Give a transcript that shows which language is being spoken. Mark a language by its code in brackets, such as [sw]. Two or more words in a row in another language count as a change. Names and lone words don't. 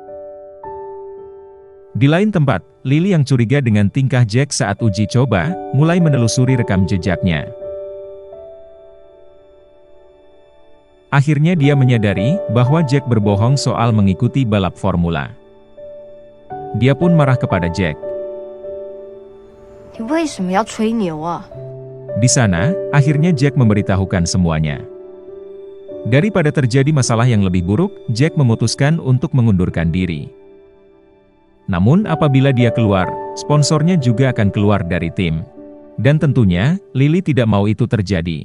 [id] Di lain tempat, Lily yang curiga dengan tingkah Jack saat uji coba, mulai menelusuri rekam jejaknya. Akhirnya dia menyadari bahwa Jack berbohong soal mengikuti balap formula. Dia pun marah kepada Jack. [zh] 你为什么要吹牛啊？ [id] Di sana, akhirnya Jack memberitahukan semuanya. Daripada terjadi masalah yang lebih buruk, Jack memutuskan untuk mengundurkan diri. Namun apabila dia keluar, sponsornya juga akan keluar dari tim. Dan tentunya, Lily tidak mau itu terjadi.